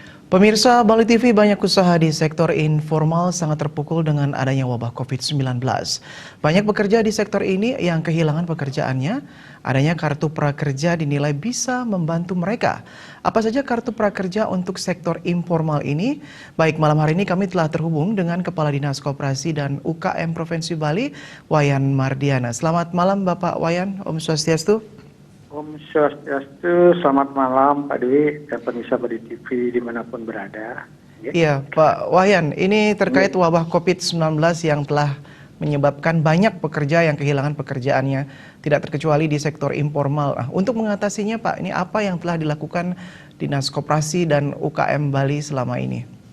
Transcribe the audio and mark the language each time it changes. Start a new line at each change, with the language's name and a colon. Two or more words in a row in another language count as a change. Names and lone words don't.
Indonesian: Pemirsa Bali TV, banyak usaha di sektor informal sangat terpukul dengan adanya wabah COVID-19. Banyak pekerja di sektor ini yang kehilangan pekerjaannya. Adanya kartu prakerja dinilai bisa membantu mereka. Apa saja kartu prakerja untuk sektor informal ini? Baik, malam hari ini kami telah terhubung dengan Kepala Dinas Koperasi dan UKM Provinsi Bali, Wayan Mardiana. Selamat malam Bapak Wayan,
Balinese: Om Swastiastu. Om Swastiastu,
Indonesian: selamat malam Pak Dwi dan pemirsa Bali TV dimanapun berada. Iya Pak Wayan, ini terkait wabah COVID-19 yang telah menyebabkan banyak pekerja yang kehilangan pekerjaannya, tidak terkecuali di sektor informal. Untuk mengatasinya Pak, ini apa yang telah dilakukan Dinas Koperasi dan UKM Bali selama ini?